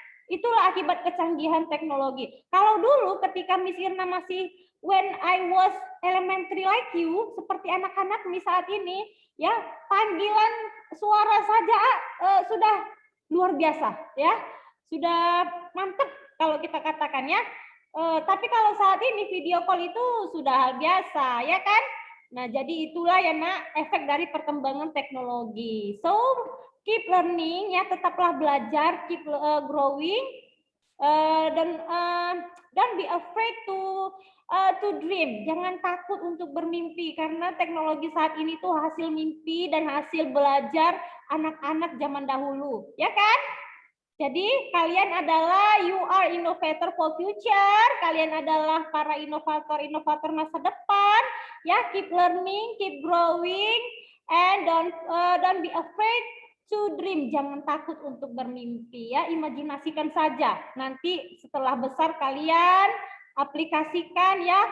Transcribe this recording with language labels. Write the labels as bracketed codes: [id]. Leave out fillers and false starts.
[id] Itulah akibat kecanggihan teknologi. Kalau dulu ketika Miss Irna masih [en] when I was elementary like you, [id] seperti anak-anak Miss saat ini, ya panggilan suara saja sudah luar biasa ya. Sudah mantap kalau kita katakan ya. Tapi kalau saat ini video call itu sudah hal biasa, ya kan? Nah, jadi itulah ya nak efek dari perkembangan teknologi. [en] So, keep learning ya, [id] tetaplah belajar, [en] keep growing, dan don't be afraid to dream. [id] Jangan takut untuk bermimpi karena teknologi saat ini tuh hasil mimpi dan hasil belajar anak-anak zaman dahulu, ya kan? Jadi kalian adalah [en] you are innovator for future. [id] Kalian adalah para inovator masa depan. [en] Ya, keep learning, keep growing, and don't be afraid to dream. [id] Jangan takut untuk bermimpi ya. Imajinasikan saja. Nanti setelah besar kalian aplikasikan ya.